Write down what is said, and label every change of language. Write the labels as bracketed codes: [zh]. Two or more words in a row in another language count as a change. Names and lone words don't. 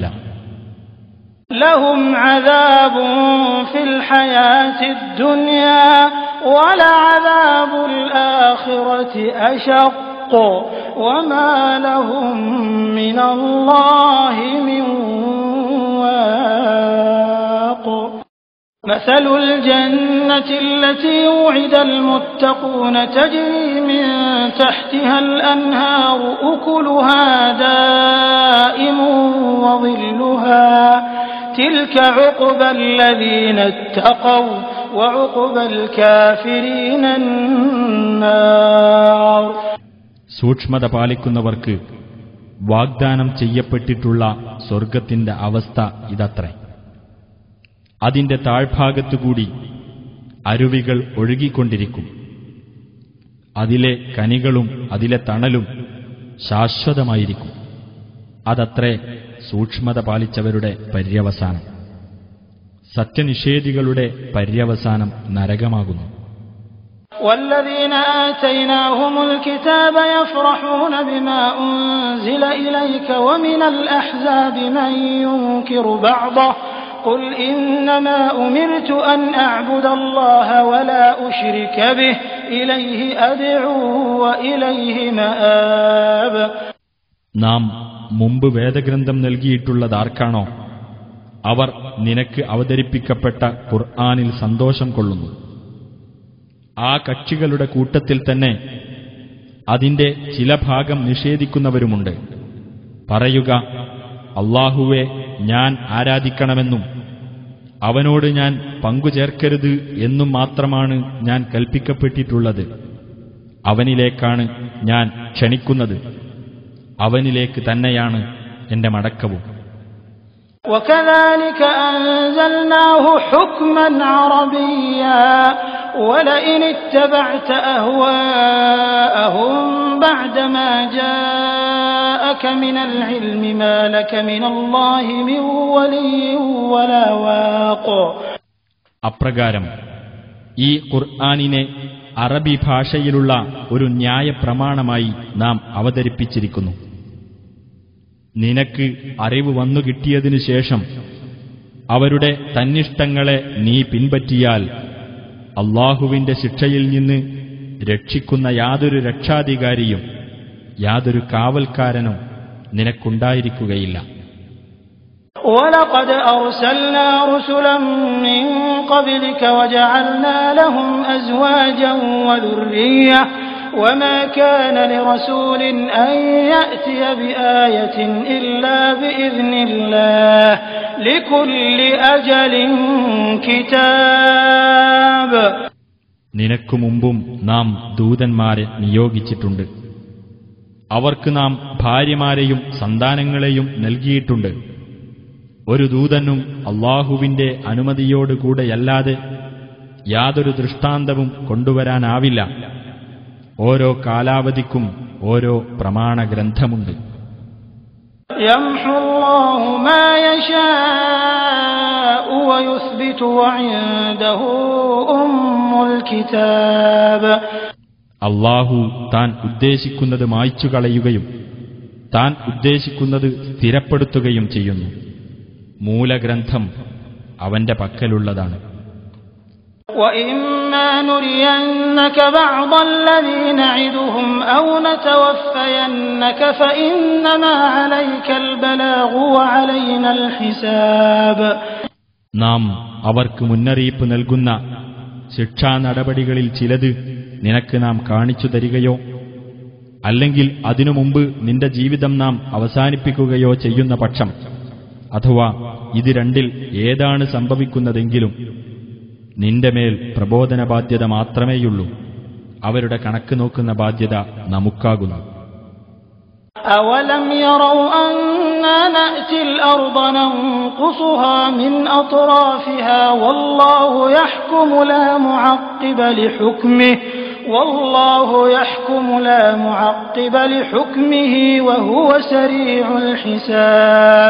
[ar] لهم عذاب في الحياة الدنيا ولعذاب الآخرة أشق وما لهم من الله من واق. مثل الجنة التي وعد المتقون تجري من تحتها الأنهار أكلها دائم وظلها تلك عقبى الذين اتقوا وعقبى الكافرين النار. [ml] സൂക്ഷ്മത പാലിക്കുന്നവർക്ക് വാഗ്ദാനം ചെയ്യപ്പെട്ടിട്ടുള്ള സ്വർഗത്തിന്റെ അവസ്ഥ ഇതത്രേ. അതിന്റെ താഴ്ഭാഗത്തുകൂടി അരുവികൾ ഒഴുകിക്കൊണ്ടിരിക്കും. അതിലെ കനികളും അതിലെ തണലും ശാശ്വതമായിരിക്കും. അതത്രേ സൂക്ഷ്മത പാലിച്ചവരുടെ പര്യവസാനം. സത്യനിഷേധികളുടെ പര്യവസാനം നരകമാകുന്നു. [ar] والذين آتيناهم الكتاب يفرحون بما أنزل إليك ومن الأحزاب من ينكر بعضه قل إنما أمرت أن أعبد الله ولا أشرك به إليه أدعو وإليه مآب. [ml] നാം മുമ്പ് വേദഗ്രന്ഥം നൽകിയിട്ടുള്ളതാർക്കാണോ അവർ നിനക്ക് അവതരിപ്പിക്കപ്പെട്ട ഖുർആനിൽ സന്തോഷം കൊള്ളുന്നു. ആ കക്ഷികളുടെ കൂട്ടത്തിൽ തന്നെ അതിന്റെ ചില ഭാഗം നിഷേധിക്കുന്നവരുമുണ്ട്. പറയുക, അല്ലാഹുവെ ഞാൻ ആരാധിക്കണമെന്നും അവനോട് ഞാൻ പങ്കുചേർക്കരുത് എന്നും മാത്രമാണ് ഞാൻ കൽപ്പിക്കപ്പെട്ടിട്ടുള്ളത്. അവനിലേക്കാണ് ഞാൻ ക്ഷണിക്കുന്നത്. അവനിലേക്ക് തന്നെയാണ് എന്റെ മടക്കവും. [ar] وكذلك أنزلناه حكما عربيا ولئن اتبعت أهواءهم بعدما جاءك من العلم ما لك من الله من ولي ولا واق. [ml] അപ്രകാരം ഈ ഖുർആനിനെ അറബി ഭാഷയിലുള്ള ഒരു ന്യായപ്രമാണമായി നാം അവതരിപ്പിച്ചിരിക്കുന്നു. നിനക്ക് അറിവ് വന്നു കിട്ടിയതിനു ശേഷം അവരുടെ തന്നിഷ്ടങ്ങളെ നീ പിൻപറ്റിയാൽ അല്ലാഹുവിന്റെ ശിക്ഷയിൽ നിന്ന് രക്ഷിക്കുന്ന യാതൊരു രക്ഷാധികാരിയും യാതൊരു കാവൽക്കാരനും നിനക്കുണ്ടായിരിക്കുകയില്ല. [ar] وَلَقَدْ أَرْسَلْنَا رُسُلًا مِّن قَبْلِكَ وَجَعَلْنَا لَهُمْ أَزْوَاجًا وما كان لرسول أن يأتي بآية إلا بإذن الله لكل أجل كتاب. [ml] നിനക്കു മുമ്പും നാം ദൂതന്മാരെ നിയോഗിച്ചിട്ടുണ്ട്. അവർക്ക് നാം ഭാര്യമാരെയും സന്താനങ്ങളെയും നൽകിയിട്ടുണ്ട്. ഒരു ദൂതനും അല്ലാഹുവിന്റെ അനുമതിയോടുകൂടെയല്ലാതെ യാതൊരു ദൃഷ്ടാന്തവും കൊണ്ടുവരാനാവില്ല. ഓരോ കാലാവധിക്കും ഓരോ പ്രമാണഗ്രന്ഥമുണ്ട്. [ar] يمحو الله ما يشاء ويثبت وعنده أم الكتاب. [ml] അല്ലാഹു താൻ ഉദ്ദേശിക്കുന്നത് മായ്ച്ചു കളയുകയും താൻ ഉദ്ദേശിക്കുന്നത് സ്ഥിരപ്പെടുത്തുകയും ചെയ്യുന്നു. മൂലഗ്രന്ഥം അവന്റെ പക്കലുള്ളതാണ്. [ar] وَإِمَّا نُرِيَنَّكَ بَعْضَ الَّذِي نَعِدُهُمْ أَوْ نَتَوَفَّيَنَّكَ فَإِنَّمَا عَلَيْكَ الْبَلَاغُ وَعَلَيْنَا الْحِسَابُ. [ml] നാം അവർക്ക് മുന്നറിയിപ്പ് നൽകുന്ന ശിക്ഷാ നടപടികളിൽ ചിലത് നിനക്ക് നാം കാണിച്ചു തരികയോ അല്ലെങ്കിൽ അതിനു മുമ്പ് നിന്റെ ജീവിതം നാം അവസാനിപ്പിക്കുകയോ ചെയ്യുന്ന പക്ഷം, അഥവാ ഇത് രണ്ടിൽ ഏതാണ് സംഭവിക്കുന്നതെങ്കിലും നിന്റെ മേൽ പ്രബോധന ബാധ്യത മാത്രമേയുള്ളൂ. അവരുടെ കണക്ക് നോക്കുന്ന ബാധ്യത നമുക്കാകുന്നു. [ar] أَوَلَمْ يَرَوْا أَنَّا نَأْتِي الْأَرْضَ نَنقُصُهَا مِنْ أَطْرَافِهَا وَاللَّهُ يَحْكُمُ لَا مُعَقِّبَ لِحُكْمِهِ وَاللَّهُ يَحْكُمُ لَا مُعَقِّبَ لِحُكْمِهِ وَهُوَ سَرِيعُ الْحِسَابِ.